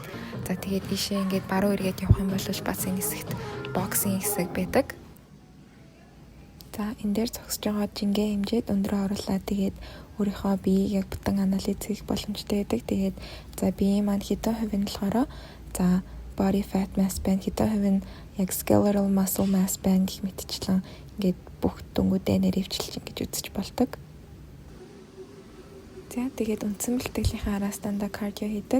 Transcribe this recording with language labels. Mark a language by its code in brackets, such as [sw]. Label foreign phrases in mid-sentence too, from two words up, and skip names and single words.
[mn] За тэгээд ийшээ ингээд баруун эргээд явах юм бол бас энэ хэсэгт боксинг хэсэг байдаг. За энэ дээр зогсож байгаа жингээ хэмжээд өндрөө оруулаад тэгээд өөрийнхөө биеийг яг бүтэн анализ хийх боломжтой байдаг. Тэгээд за биеийн маань хэдэн хувь нь болохоор за [en] body fat mass [mn] байна, хэдэн хувь нь яг [en] skeletal muscle mass [mn] байна гэх мэтчлэн ингээд бүх дүнгуудээ нэрвчилж ингэж үзэж болдог. За тэгээд үндсэн бэлтгэлийнхаа араас дандаа кардио хийдэг.